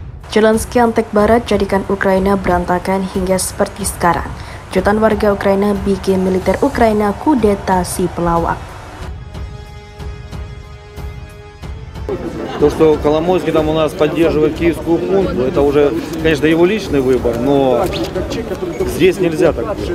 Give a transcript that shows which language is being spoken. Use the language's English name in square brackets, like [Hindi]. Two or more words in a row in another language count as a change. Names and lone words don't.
[Indonesian] Zelensky antek barat jadikan Ukraina berantakan hingga seperti sekarang. Jutaan warga Ukraina bikin militer Ukraina kudeta si pelawak. [Russian] То, что Коломойский там у нас поддерживает киевскую хунту, это уже, конечно, его личный выбор, но здесь нельзя так делать.